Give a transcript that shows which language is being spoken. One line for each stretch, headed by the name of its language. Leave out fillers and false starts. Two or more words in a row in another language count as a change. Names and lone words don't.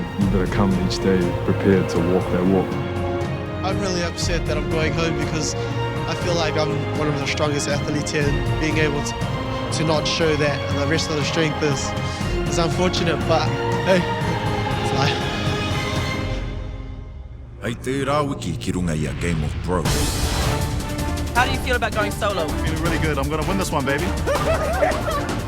English: You better come each day prepared to walk that walk. I'm really upset that I'm going home because I feel like I'm one of the strongest athletes here. Being able to not show that and the rest of the strength is unfortunate, but hey, it's life.
Māori: Hei te rāwiki ki runga i a
English: Game of Bros. How do you feel about going solo? Feeling really good. I'm gonna win this one, baby.